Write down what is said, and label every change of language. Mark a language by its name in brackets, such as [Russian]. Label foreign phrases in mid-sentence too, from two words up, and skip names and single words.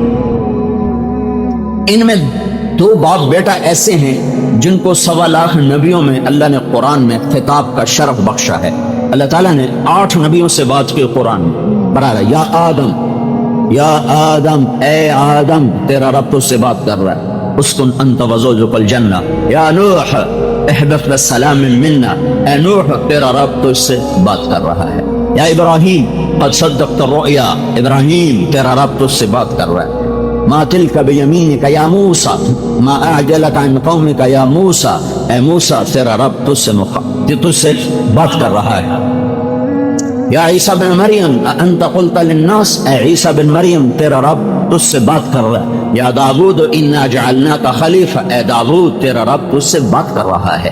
[Hindi] इनमें 2 बाप बेटा ऐसे हैं जिनको 1.25 लाख नबियों में अल्लाह ने कुरान में खिताब का शरफ बख्शा है। अल्लाह ताला ने 8 नबियों से बात की कुरान में, बराबर या आदम, या आदम, ए आदम, तेरा रब तुझसे बात कर रहा है, [Arabic] اسكن أنت وزوجك الجنة, يا نوح اهبط بسلام منا, [Hindi] ए नूह तेरा रब तुझसे बात कर रहा है। [Arabic] يا إبراهيم قد صدقت الرؤيا, [Hindi] इब्राहीम तेरा रब तुझसे बात कर रहा है। [Arabic] ما تلك بيمينك يا موسى, ما أعجلك عن قومك يا موسى, [Hindi] ए मूसा तेरा रब तुझसे बात कर रहा है। [Arabic] يا عيسى بن مريم أأنت قلت للناس, [Hindi] ए ईसा बिन मरियम तेरा रब तुझसे बात कर रहा है। [Arabic] يا داود إنا جعلناك خليفة, [Hindi] ए दाऊद तेरा रब तुझसे बात कर रहा है।